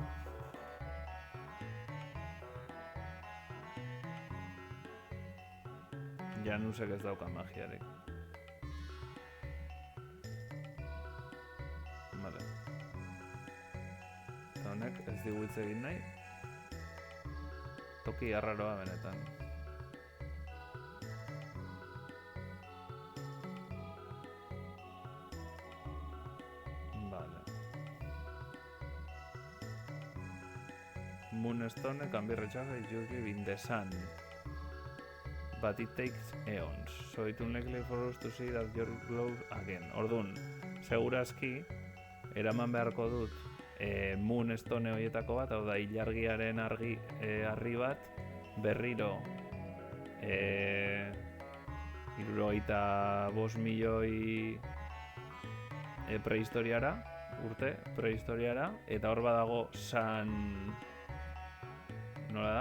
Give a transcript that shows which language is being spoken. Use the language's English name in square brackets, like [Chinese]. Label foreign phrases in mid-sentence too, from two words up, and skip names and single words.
[Basque] Janusek ez dauka magiarik. Vale. Eta honek ez digu hitz egin nahi. Toki arraroa benetan. [English] Moonstone can be recharged usually in the sun, but it takes eons, so it unlikely for us to see that your glows again. [Basque] Orduan, segurazki, eraman beharko dut Moonstone horietako bat, hau da, ilargiaren argi bat, berriro 75 milioi urte prehistoriara, eta hor badago nola da?